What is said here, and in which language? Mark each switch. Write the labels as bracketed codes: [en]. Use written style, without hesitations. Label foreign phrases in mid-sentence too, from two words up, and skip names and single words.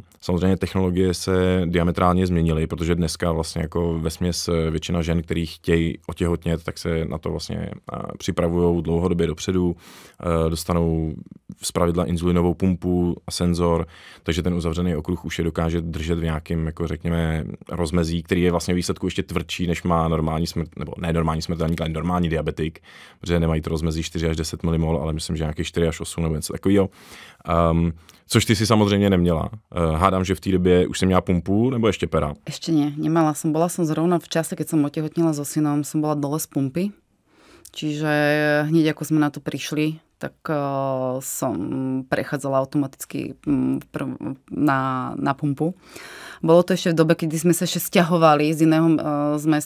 [cs] Samozřejmě technologie se diametrálně změnily, protože dneska vlastně jako vesměs většina žen, který chtějí otěhotnět, tak se na to vlastně připravují dlouhodobě dopředu, dostanou zpravidla inzulinovou pumpu a senzor, takže ten uzavřený okruh už je dokáže držet v nějakém, jako řekněme, rozmezí, který je vlastně výsledku ještě tvrdší, než má normální nebo ne normální smrtelník, ale normální diabetik, protože nemají to rozmezí 4 až 10 mmol, ale myslím, že nějakých 4 až 8 nebo něco takového. Což ty si samozřejmě neměla. Hádám, že v té době už jsem měla pumpu, nebo ještě pera? [sk] Ešte nie, nemala som. Bola som zrovna v čase, keď som otehotnila so synom, som bola dole z pumpy. Čiže hneď ako sme na to prišli, tak som prechádzala automaticky na pumpu. Bolo to ešte v dobe, kedy sme sa ešte sťahovali z iného z mesta.